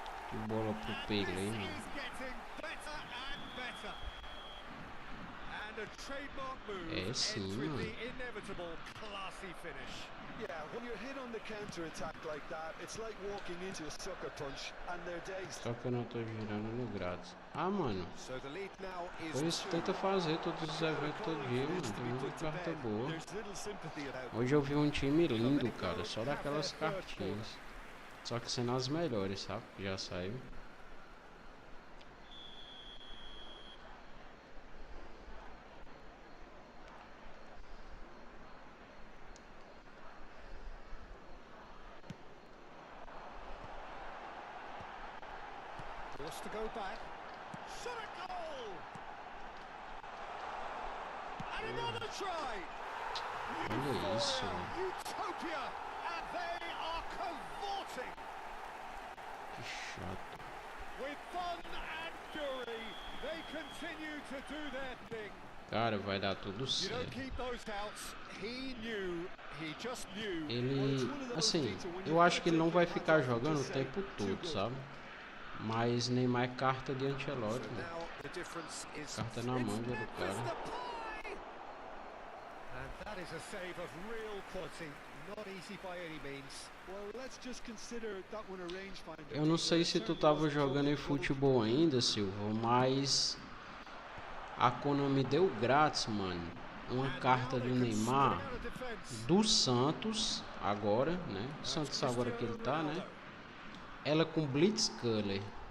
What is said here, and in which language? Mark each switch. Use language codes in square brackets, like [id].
[pt] Que bola pro Pele, hein, mano. [en] Is getting better and better. And a trademark move ends with the inevitable classy finish. Yeah, when you're hit on the counter attack like that, it's like walking into a sucker punch and they're dazed. [pt] Só que eu não tô girando no grátis. Ah, mano. [en] So the lead now is [pt] Por isso tenta fazer todos os eventos todo dia, mano. Tem muita carta boa. Hoje eu vi um time lindo, cara. Só daquelas cartinhas. Só que sendo as melhores, sabe? Já saiu. [en] forced to go back. Shot a goal! And another try! [pt] Olha isso. [en] Utopia! And they are cavorting! [pt] Que chato. [en] With fun and fury, they continue to do their thing. [pt] Cara, vai dar tudo [en] You don't [pt] certo. [en] keep those doubts. He knew, he just knew. [pt] Ele, assim, eu acho que ele não vai ficar jogando o tempo todo, sabe? Mas Neymar é carta de Ancelotti, mano. Carta na manga do cara. [en] And that is a save of real quality. Not easy by any means. Well, let's just consider that one a rangefinder. [pt] Eu não sei se tu tava jogando eFootball ainda, Silva, mas a Konami deu grátis, mano, uma carta do Neymar do Santos agora, né? O Santos agora que ele tá, né? Ela com Blitzkiller.